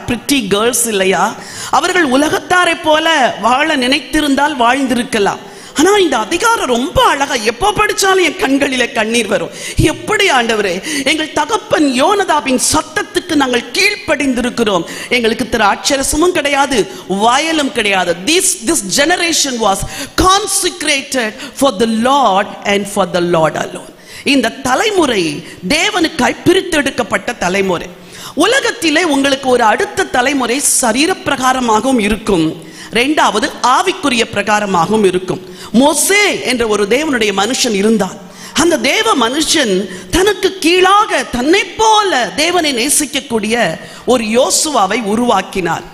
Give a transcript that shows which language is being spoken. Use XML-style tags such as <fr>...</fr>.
<ta>Pretty girls இல்லையா? அவர்கள் உலகத்தாரை போல வாழ நினைத்திருந்தால் வாழ்ந்திருக்கலாம். ஆனா இந்த அதிகாரம் ரொம்ப அழகா, எப்போ படிச்சாலும் என் கண்களிலே கண்ணீர் வரும். எப்படி ஆண்டவரே, எங்கள் தகப்பன் யோனதாபின் சத்தத்துக்கு நாங்கள் கீழ்ப்படிந்திருக்கிறோம். எங்களுக்கு திராட்சரசமும் கிடையாது, வயலும் கிடையாது.</ta> <en>This generation was consecrated for the Lord and for the Lord alone.</en> <ta>இந்த தலைமுறை தேவனுக்காய் பிரித்தெடுக்கப்பட்ட தலைமுறை. உலகத்திலே உங்களுக்கு ஒரு அடுத்த தலைமுறை சரீர பிரகாரமாகவும் இருக்கும், இரண்டாவது ஆவிக்குரிய பிரகாரமாகவும் இருக்கும். மோசே என்ற ஒரு தேவனுடைய மனுஷன் இருந்தான். அந்த தேவ மனுஷன் தனக்கு கீழாக தன்னை போல தேவனை நேசிக்கக்கூடிய ஒரு யோசுவாவை உருவாக்கினார்.</ta>